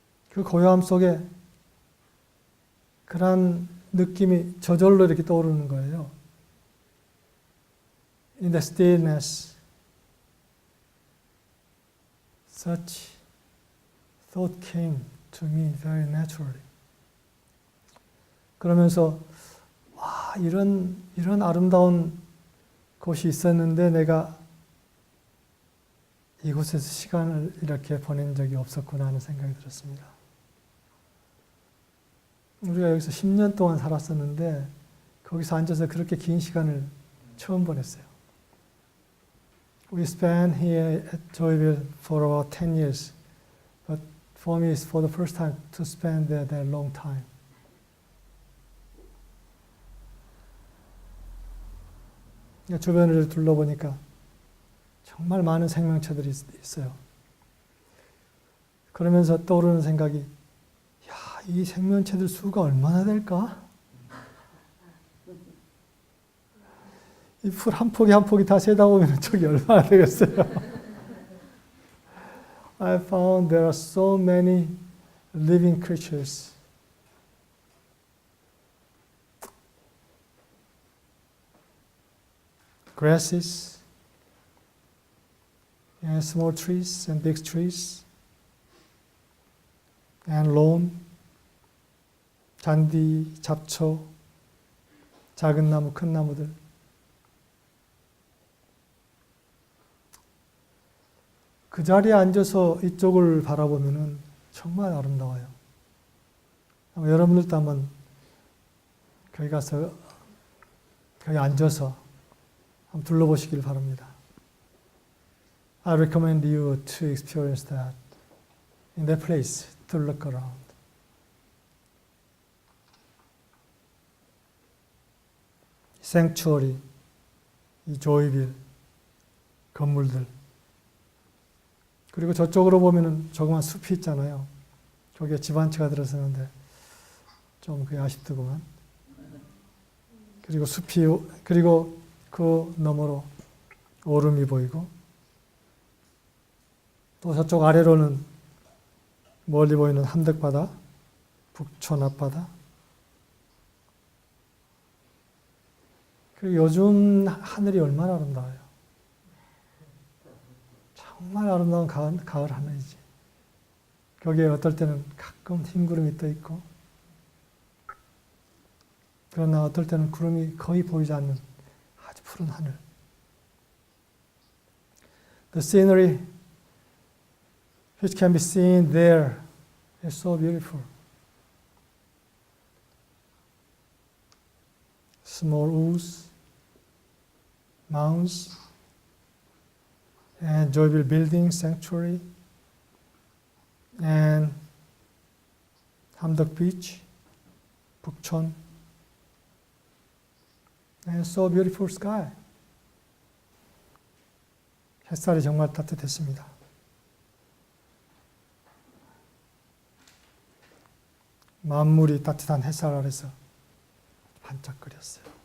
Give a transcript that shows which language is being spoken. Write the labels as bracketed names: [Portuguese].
[Korean] 그 고요함 속에 그런 느낌이 저절로 이렇게 떠오르는 거예요. [English] In the stillness, such thought came to me very naturally. [Korean] 그러면서 와, 이런 아름다운 곳이 있었는데 내가 이곳에서 시간을 이렇게 보낸 적이 없었구나 하는 생각이 들었습니다. 우리가 여기서 10년 동안 살았었는데 거기서 앉아서 그렇게 긴 시간을 처음 보냈어요. [English] We spent here at Joyville for about 10 years, but for me it's for the first time to spend there that long time. [Korean] 주변을 둘러보니까 정말 많은 생명체들이 있어요. 그러면서 떠오르는 생각이 이 생명체들 수가 얼마나 될까? 이 풀 한 포기 한 포기 다 세다 보면 저기 얼마나 되겠어요? [English] I found there are so many living creatures. Grasses, and small trees and big trees, and lawn. [Korean] 잔디, 잡초, 작은 나무, 큰 나무들. 그 자리에 앉아서 이쪽을 바라보면은 정말 아름다워요. 여러분들도 한번 거기 가서 거기 앉아서 한번 둘러보시길 바랍니다. [English] I recommend you to experience that in that place, to look around. [Korean] 생추어리, 이 조이빌 건물들, 그리고 저쪽으로 보면은 조그만 숲이 있잖아요. 거기에 집 한 채가 들어서는데 좀 그게 아쉽더구만. 그리고 숲이, 그리고 그 너머로 오름이 보이고, 또 저쪽 아래로는 멀리 보이는 함덕바다, 북촌 앞바다. 그리고 요즘 하늘이 얼마나 아름다워요. 정말 아름다운 가을 하늘이지. 거기에 어떨 때는 가끔 흰 구름이 떠 있고, 그러나 어떨 때는 구름이 거의 보이지 않는 아주 푸른 하늘. [English] The scenery which can be seen there is so beautiful. Small woods, mounds, and Joyville Building Sanctuary, and 함덕 Beach, 북촌, and so beautiful sky. [Korean] 햇살이 정말 따뜻했습니다. 만물이 따뜻한 햇살 아래서 반짝거렸어요.